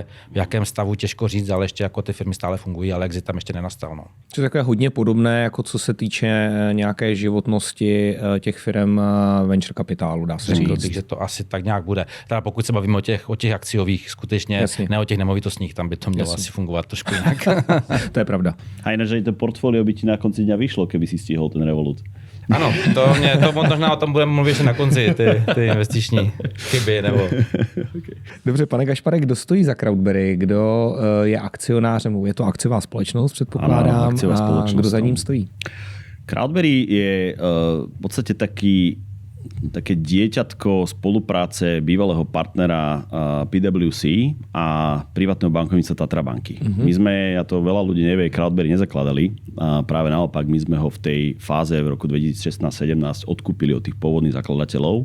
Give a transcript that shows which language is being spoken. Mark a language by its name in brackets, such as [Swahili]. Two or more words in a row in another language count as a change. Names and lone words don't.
[Czech] V jakém stavu těžko říct, ale ještě jako ty firmy stále fungují, ale exit tam ještě nenastal. No. To je takové hodně podobné, jako co se týče nějaké životnosti těch firm venture kapitálu, dá se říct. Takže to asi tak nějak bude. Teda pokud se bavíme o těch akciových, skutečně, ne o těch nemovitostních, tam by to mělo asi fungovat trošku jinak. To je pravda. [Slovak] A ináč aj to portfólio by ti na konci dňa vyšlo, keby si stihol ten Revolut. [Czech] Ano, to možná o tom budeme mluvit na konci, ty investiční chyby. Nebo... Okay. Dobře, pane Gašpare, kdo stojí za Crowdberry? Kdo je akcionářem? Je to akciová společnost, předpokládám. Ano, akciová společnost. A kdo za ním stojí? [Slovak] Crowdberry je v podstate také dieťatko spolupráce bývalého partnera PwC a privátneho bankovníctva Tatra banky. My sme, to veľa ľudí nevie, Crowdberry nezakladali. A práve naopak, my sme ho v tej fáze v roku 2016-17 odkúpili od tých pôvodných zakladateľov.